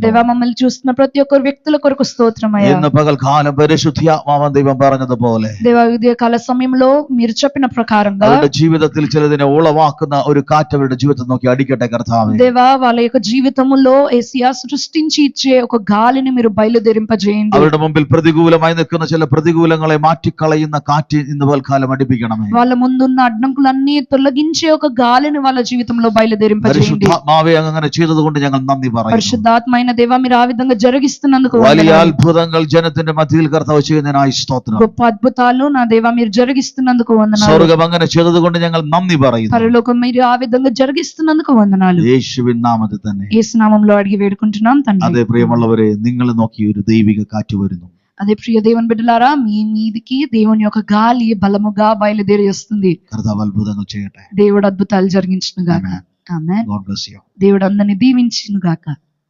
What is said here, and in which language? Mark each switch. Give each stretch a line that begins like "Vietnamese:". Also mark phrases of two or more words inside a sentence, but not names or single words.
Telugu: దేవా మమ్మల్ని చూస్తున్న ప్రతి ఒక్కరు వ్యక్తుల కొరకు స్తోత్రమయ్యా.
Malayalam: ഇന്ന് പകൽക്കാലം പരിശുദ്ധാത്മാവൻ ദൈവം പറഞ്ഞതുപോലെ
Telugu: దేవా ఉదయ కాల సమయంలో మీరు చెప్పిన ప్రకారంగా
Malayalam: അവരുടെ ജീവിതത്തിൽ ചിലതിനെ ഉളവാക്കുന്ന ഒരു കാറ്റ് അവരുടെ ജീവിതത്തിൽ നോക്കി അടിക്കട്ടെ കർത്താവേ.
Telugu: దేవా వాళ్ళ యొక్క జీవితములో యేసయ్యా సృష్టించి ఇచ్చే ఒక గాలిని మీరు బయలుదేరింపజేయండి.
Malayalam: അവരുടെ മുമ്പിൽ പ്രതികൂലമായി നിൽക്കുന്ന ചില പ്രതികൂലങ്ങളെ മാറ്റിക്കളയുന്ന കാറ്റ് ഇന്ന് പകൽക്കാലം അടിപ്പിക്കണമേ.
Telugu: వాళ్ళ ముందున్న అడ్డంకులన్నీ తొలగించే ఒక గాలిని వాళ్ళ జీవితంలో బయలుదేరింపజేయండి.
Malayalam: പരിശുദ്ധാത്മാവേ, അങ്ങനെ ചെയ്തതുകൊണ്ട് ഞങ്ങൾ നന്ദി പറയുന്നു.
Telugu: పరిశుద్ధాత్మైన దేవా మీరు ఆ విధంగా జరిగిస్తున్నందుకు
Malayalam: വലിയ
Telugu: వందనాలు.
Malayalam: അത്ഭുതങ്ങൾ ജനത്തിന്റെ മധ്യയിൽ കർത്താവ് ചെയ്യുന്നതിനായി സ്തോത്രം.
Telugu: గొప్ప అద్భుతాలు నా దేవా మీరు జరిగిస్తున్నందుకు వందనాలు.
Malayalam: സ്വർഗം അങ്ങനെ ചെയ്തതുകൊണ്ട് ഞങ്ങൾ നന്ദി പറയുന്നു.
Telugu: పరలోకం మీరు ఆ విధంగా జరిగిస్తున్నందుకు వందనాలు.
Malayalam: യേശുവിൻ നാമത്തിൽ തന്നെ.
Telugu: యేసు నామములో అడిగి వేడుకుంటున్నాం తండ్రి.
Malayalam: അതെ പ്രിയമുള്ളവരെ, നിങ്ങളെ നോക്കി ഒരു ദൈവിക കാറ്റ് വരുന്നു.
Telugu: అదే ప్రియ దేవుని బిడ్డలారా, మీ మీదికి దేవుని యొక్క గాలి బలముగా బయలుదేరి వస్తుంది.
Malayalam: കർത്താവ് അത്ഭുതങ്ങൾ ചെയ്യട്ടെ.
Telugu: దేవుడు అద్భుతాలు జరిగించును గాక.
English: Amen.
Telugu: ఆమేన్.
English: God bless you.
Telugu: దేవుడు అందరిని దీవించును గాక.